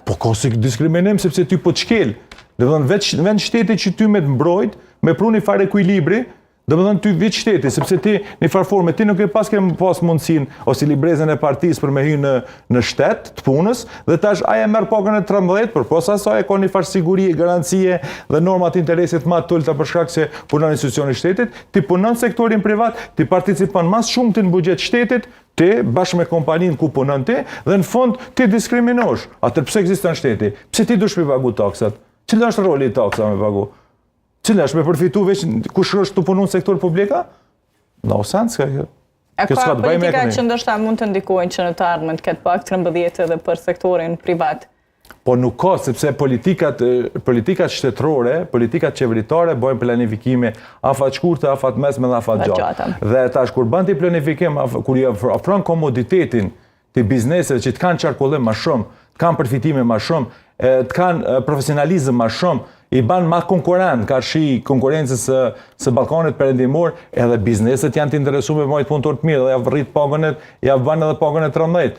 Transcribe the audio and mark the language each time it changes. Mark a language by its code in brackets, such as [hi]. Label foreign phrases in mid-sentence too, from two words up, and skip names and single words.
[sq] Po ka diskriminim sepse ty po të shkel. Domethënë vetë shteti që ty me të mbrojt, me pru një farë ekuilibri, domethënë ty vetë shteti, sepse ti në farë forme ti nuk e pas mundësinë ose librezën e partisë për me hyrë në shtet të punës, dhe tash aja merr pagën e 13, por posa asaj ka një farë siguri, garancie dhe normat interesit më të ulta për shkak se punon në institucione shtetit, ti punon në sektorin privat, ti participon më shumë në buxhet shtetit, ti bashkë me kompaninë ku punon ti, dhe në fund ti diskriminosh. Atë pse ekziston shteti? Pse ti dush me pagu taksat? Cila është roli i taksa me pagu? Cila është me përfitu veç kush është të punu në sektor publika? [en] No sense, [sq] ka politika që ndoshta mund të ndikojnë që në të ardhmen të ketë pak 13 edhe për sektorin privat? Po nuk ka, sepse politikat shtetërore, politikat qeveritare bojnë planifikime afat shkurtë, afat mesme dhe afat gjatë. Dhe tash kur bën ti planifikim, kur i ofron komoditetin të bizneseve që të kanë qarkullim më shumë, të kanë përfitime më shumë, të kanë profesionalizëm më shumë, i ban ma konkurent, ka shi konkurencës së Ballkanit Perëndimor, edhe bizneset janë të interesuar me marrë punëtor të mirë dhe javë rrit pagën javë ban edhe pagën e 13.